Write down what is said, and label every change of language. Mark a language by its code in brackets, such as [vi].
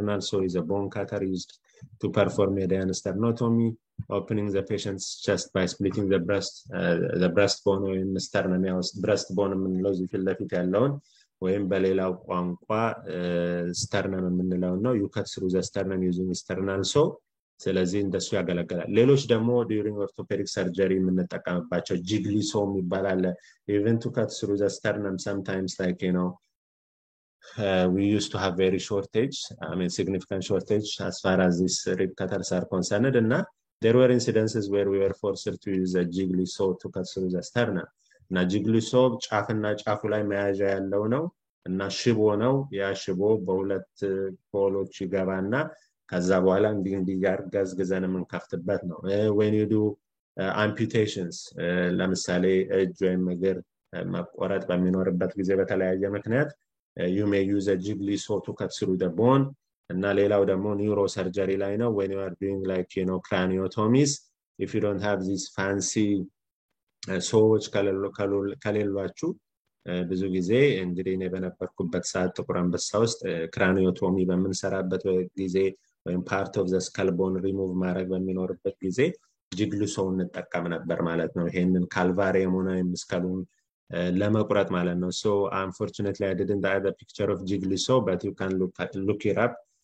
[en] so is a bone cutter used to perform median sternotomy opening the patient's chest by splitting the breastbone or sternum breastbone [am] የምንለው እዚህ ፊት ለፊት ያለውን ወይም በሌላው ቋንቋ [en] sternum [am] የምንለው ነው [en] you cut through the sternum using sternal so [am] ስለዚህ እንደሱ ያገለግላል ሌሎች ደግሞ [en] during orthopedic surgery [am] የምንጠቀምባቸው [en] jiggly saw [am] የሚባል አለ [en] even to cut through the sternum sometimes like we used to have very shortage, significant shortage as far as these rib cutters are concerned. And there were incidences where we were forced to use a jiggly saw to cut through the sternum. Now, jiggly saw, [am] ጫፍና ጫፉ ላይ መያዣ ያለው ነው እና ሽቦ ነው። ያ ሽቦ በሁለት ፖሎች ይገባና ከዛ በኋላ እንዲህ ጋር ገዝግዘን የምንከፍትበት ነው። [en] when you do amputations, [am] ለምሳሌ እጅ ወይም እግር መቆረጥ በሚኖርበት ጊዜ በተለያየ ምክንያት [en] you may use a jiggly saw to cut through the bone. [am] እና ሌላው ደግሞ [en] neurosurgery [am] ላይ ነው [en] when you are doing like craniotomies, if you don't have these fancy [am] saws ከሌሏችሁ ብዙ ጊዜ እንግዲህ እኔ በነበርኩበት ሰዓት ጥቁር አንበሳ ውስጥ ክራኒዮቶሚ በምንሰራበት ጊዜ ወይም [en] part of the skull bone remove [am] ማድረግ በሚኖርበት ጊዜ ጂግሊ saw እንጠቀም ነበር ማለት ነው። ይሄንን ካልቫሪየም ሆነ ስካሉን ለመቁረጥ ማለት ነው። [en] So unfortunately I didn't have a picture of jiggly saw, but you can look it up.